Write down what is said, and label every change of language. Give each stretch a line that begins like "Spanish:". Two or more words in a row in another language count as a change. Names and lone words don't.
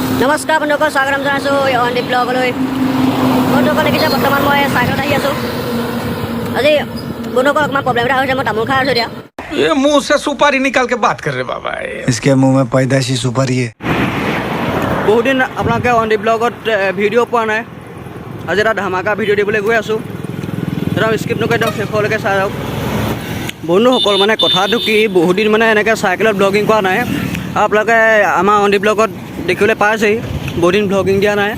Assamese: নমস্কাৰ বন্ধুসকল, স্বাগতম জনাইছোঁ অনদীপ ব্লগলৈ। বন্ধুসকল দেখিছে বৰ্তমান মই চাইকেলত আহি আছোঁ। আজি বন্ধুসকল অকণমান প্ৰব্লেম এটা হৈছে, মই তামোল খাই আছোঁ এতিয়া।
Hindi: ये मुंह से सुपारी निकाल के बात कर रहे बाबा। इसके मुंह में पैदाशी सुपारी है।
Assamese: বহুত দিন আপোনালোকে অনদীপ ব্লগত ভিডিঅ' পোৱা নাই। আজি এটা ধামাকা ভিডিঅ' দিবলৈ গৈ আছোঁ। একদম স্কিপ নকৰি একদম শেষলৈকে চাই যাওক। বন্ধুসকল মানে কথাটো কি, বহুত দিন মানে এনেকৈ চাইকেলত ব্লগিং কৰা নাই। আৰু আপোনালোকে আমাৰ অনদীপ ব্লগত দেখিবলৈ পাইছেই, বহুত দিন ব্লগিং দিয়া নাই।